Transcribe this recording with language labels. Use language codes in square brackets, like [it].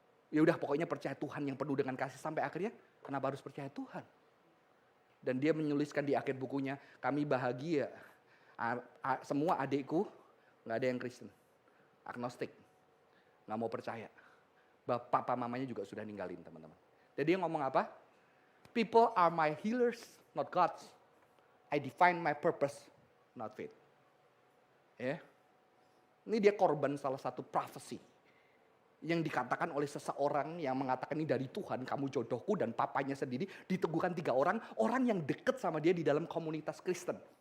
[id] Ya udah pokoknya percaya Tuhan yang penuh dengan kasih sampai akhirnya kenapa harus percaya Tuhan? Dan dia menuliskan di akhir bukunya, kami bahagia. Semua adikku nggak ada yang Kristen, agnostik, nggak mau percaya. Papa mamanya juga sudah ninggalin teman-teman. Jadi dia ngomong apa? [en] People are my healers, not gods. I define my purpose, not faith. [id] Ya, ini dia korban salah satu prophecy yang dikatakan oleh seseorang yang mengatakan ini dari Tuhan, kamu jodohku, dan papanya sendiri diteguhkan 3 orang yang deket sama dia di dalam komunitas Kristen.